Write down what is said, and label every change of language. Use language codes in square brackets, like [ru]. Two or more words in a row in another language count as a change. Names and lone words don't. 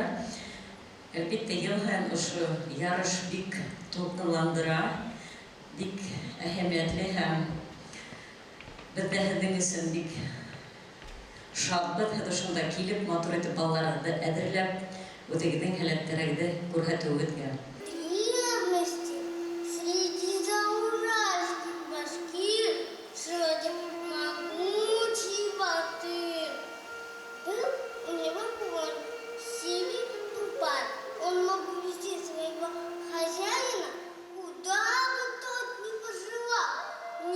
[ba] Әлбиттә ел һәм ушу ярыш бик тулкынландыра, бик әһәмиятле һәм бездә һезнең өчен бик шатбыз, һез шунда килеп, матур итеп балаларны әзерләп, үзегезнең һәләтләрегезне күрһәтүегезгә. [ru] Он мог увезти своего хозяина, куда бы тот ни пожелал.